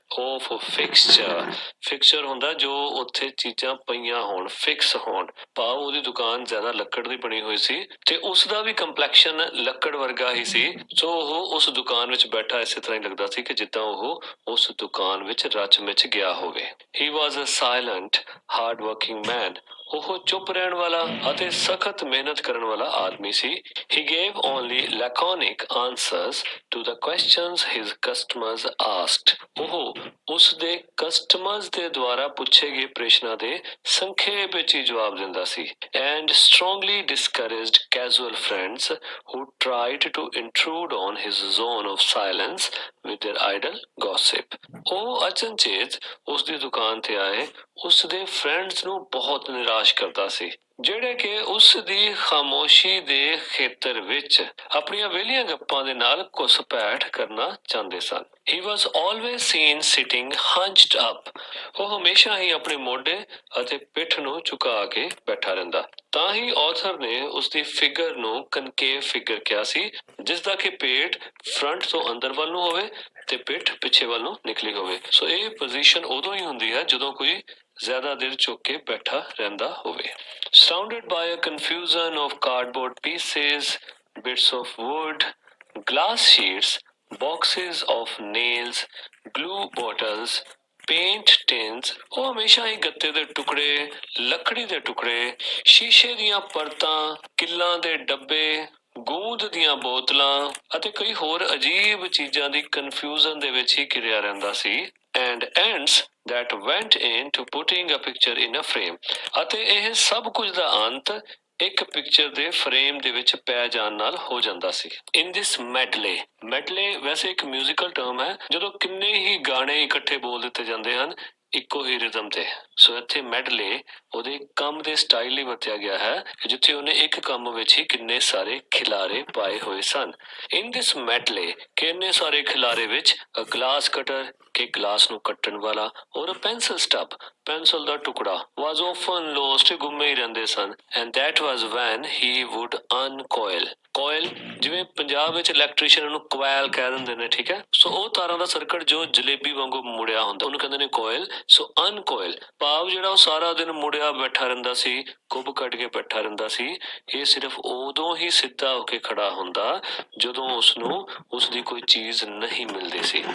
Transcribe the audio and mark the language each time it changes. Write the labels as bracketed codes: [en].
[pa] Of fixture. Fixture ਹੁੰਦਾ ਜੋ ਉੱਥੇ ਚੀਜ਼ਾਂ ਪਈਆਂ ਹੋਣ, ਫਿਕਸ ਹੋਣ, ਭਾਵ ਉਹਦੀ ਦੁਕਾਨ ਜ਼ਿਆਦਾ ਲੱਕੜ ਦੀ ਬਣੀ ਹੋਈ ਸੀ ਤੇ ਉਸਦਾ ਵੀ ਕੰਪਲੈਕਸ਼ਨ ਲੱਕੜ ਵਰਗਾ ਹੀ ਸੀ। ਸੋ ਉਹ ਉਸ ਦੁਕਾਨ ਵਿੱਚ ਬੈਠਾ ਇਸੇ ਤਰ੍ਹਾਂ ਹੀ ਲੱਗਦਾ ਸੀ ਕਿ ਜਿੱਦਾਂ ਉਹ ਉਸ ਦੁਕਾਨ ਵਿੱਚ ਰਚ ਮਿਚ ਗਿਆ ਹੋਵੇ। [en] He was a silent, hard working man. [pa] ਉਹ ਚੁੱਪ ਰਹਿਣ ਵਾਲਾ ਅਤੇ ਸਖਤ ਮਿਹਨਤ ਕਰਨ ਵਾਲਾ ਆਦਮੀ ਸੀ। [en] He gave only laconic answers to the questions his customers asked. [pa] ਉਹ ਉਸ ਦੇ ਕਸਟਮਰਸ ਦੇ ਦੁਆਰਾ ਪੁੱਛੇ ਗਏ ਪ੍ਰਸ਼ਨਾਂ ਦੇ ਸੰਖੇਪ ਵਿੱਚ ਹੀ ਜਵਾਬ ਦਿੰਦਾ ਸੀ। [en] And strongly discouraged casual friends who tried to intrude on his zone of silence with their idle gossip. [pa] ਉਹ ਅਚਨਚੇਤ ਉਸ ਦੀ ਦੁਕਾਨ ਤੇ ਆਏ ਉਸ ਦੇ ਫਰੈਂਡਸ ਨੂੰ ਬਹੁਤ ਨਿਰਾਸ਼ ਕਰਦਾ ਸੀ, ਜਿਹੜੇ ਕਿ ਉਸ ਦੀ ਖਾਮੋਸ਼ੀ ਦੇ ਖੇਤਰ ਵਿੱਚ ਆਪਣੀਆਂ ਵਿਹਲੀਆਂ ਗੱਪਾਂ ਦੇ ਨਾਲ ਘੁਸਪੈਠ ਕਰਨਾ ਚਾਹੁੰਦੇ ਸਨ। [en] He was always seen sitting hunched up. [pa] ਉਹ ਹਮੇਸ਼ਾ ਹੀ ਆਪਣੇ ਮੋਢੇ ਅਤੇ ਪਿੱਠ ਨੂੰ ਝੁਕਾ ਕੇ ਬੈਠਾ ਰਹਿੰਦਾ। ਤਾਂ ਹੀ ਆਥਰ ਨੇ ਉਸ ਦੀ ਫਿਗਰ ਨੂੰ ਕਨਕੇਵ ਫਿਗਰ ਕਿਹਾ ਸੀ, ਜਿਸ ਦਾ ਕਿ ਪੇਟ ਫਰੰਟ ਤੋਂ ਅੰਦਰ ਵੱਲ ਨੂੰ ਹੋਵੇ ਤੇ ਪਿੱਠ ਪਿੱਛੇ ਵੱਲ ਨੂੰ ਨਿਕਲੀ ਹੋਵੇ। ਸੋ ਇਹ ਪੋਜੀਸ਼ਨ ਉਦੋਂ ਹੀ ਹੁੰਦੀ ਹੈ ਜਦੋਂ ਕੋਈ ਜ਼ਿਆਦਾ ਦੇਰ ਝੁਕ ਕੇ ਬੈਠਾ ਰਹਿੰਦਾ ਹੋਵੇ। [en] Surrounded by a confusion of cardboard pieces, bits of wood, glass sheets, boxes of nails, glue bottles, paint tins, [pa] ਉਹ ਹਮੇਸ਼ਾ ਹੀ ਗੱਤੇ ਦੇ ਟੁਕੜੇ, ਲੱਕੜੀ ਦੇ ਟੁਕੜੇ, ਸ਼ੀਸ਼ੇ ਦੀਆਂ ਪਰਤਾਂ, ਕਿੱਲਾਂ ਦੇ ਡੱਬੇ, ਗੂੰਦ ਦੀਆਂ ਬੋਤਲਾਂ ਅਤੇ ਕਈ ਹੋਰ ਅਜੀਬ ਚੀਜ਼ਾਂ ਦੀ ਕਨਫਿਊਜ਼ਨ ਦੇ ਵਿੱਚ ਹੀ ਘਿਰਿਆ ਰਹਿੰਦਾ ਸੀ। [en] And ends that went into putting a picture in a frame. [pa] ਅਤੇ ਇਹ ਸਭ ਕੁਝ ਦਾ ਅੰਤ ਇੱਕ ਪਿਕਚਰ ਦੇ ਫਰੇਮ ਦੇ ਵਿੱਚ ਪੈ ਜਾਣ ਨਾਲ ਹੋ ਜਾਂਦਾ ਸੀ। [en] in this medley [pa] ਵੈਸੇ ਇੱਕ ਮਿਊਜ਼ੀਕਲ ਟਰਮ ਹੈ ਜਦੋਂ ਕਿੰਨੇ ਹੀ ਗਾਣੇ ਇਕੱਠੇ ਬੋਲ ਦਿੱਤੇ ਜਾਂਦੇ ਹਨ ਇੱਕੋ ਹੀ ਰਿਦਮ ਤੇ। ਸੋ ਇੱਥੇ ਮੈਡਲੇ ਉਹਦੇ ਕੰਮ ਦੇ ਸਟਾਈਲ ਲਈ ਵਰਤਿਆ ਗਿਆ ਹੈ, ਜਿੱਥੇ ਉਹਨੇ ਇੱਕ ਕੰਮ ਵਿੱਚ ਹੀ ਕਿੰਨੇ ਸਾਰੇ ਖਿਲਾਰੇ ਪਾਏ ਹੋਏ ਸਨ। [en] in this medley [pa] ਕਿੰਨੇ ਸਾਰੇ ਖਿਲਾਰੇ ਵਿੱਚ ਗਲਾਸ ਕਟਰ ਕਿ ਗਲਾਸ ਨੂੰ ਕੱਟਣ ਵਾਲਾ ਔਰ ਪੈਨਸਲ ਸਟੱਬ ਪੈਨਸਲ ਦਾ ਟੁਕੜਾ [en] was often lost, [pa] ਗੁੰਮੇ ਹੀ ਰਹਿੰਦੇ ਸਨ। [en] and that was when he would uncoil. [pa] ਕੋਇਲ ਜਿਵੇਂ ਪੰਜਾਬ ਵਿੱਚ ਇਲੈਕਟ੍ਰੀਸ਼ੀਅਨ ਨੂੰ ਕੋਇਲ ਕਹਿ ਦਿੰਦੇ ਨੇ, ਠੀਕ ਹੈ। ਸੋ ਉਹ ਤਾਰਾਂ ਦਾ ਸਰਕਟ ਜੋ ਜਲੇਬੀ ਵਾਂਗੂ ਮੁੜਿਆ ਹੁੰਦਾ ਉਹਨੂੰ ਕਹਿੰਦੇ ਨੇ ਕੋਇਲ। ਸੋ ਅਨਕੋਇਲ ਭਾਵ ਜਿਹੜਾ ਉਹ ਸਾਰਾ ਦਿਨ ਮੁੜਿਆ ਬੈਠਾ ਰਹਿੰਦਾ ਸੀ, ਕੁੱਬ ਕੱਢ ਕੇ ਬੈਠਾ ਰਹਿੰਦਾ ਸੀ। ਇਹ ਸਿਰਫ ਉਦੋਂ ਹੀ ਸਿੱਧਾ ਹੋ ਕੇ ਖੜਾ ਹੁੰਦਾ ਜਦੋਂ ਉਸਨੂੰ ਉਸਦੀ ਕੋਈ ਚੀਜ਼ ਨਹੀਂ ਮਿਲਦੀ ਸੀ।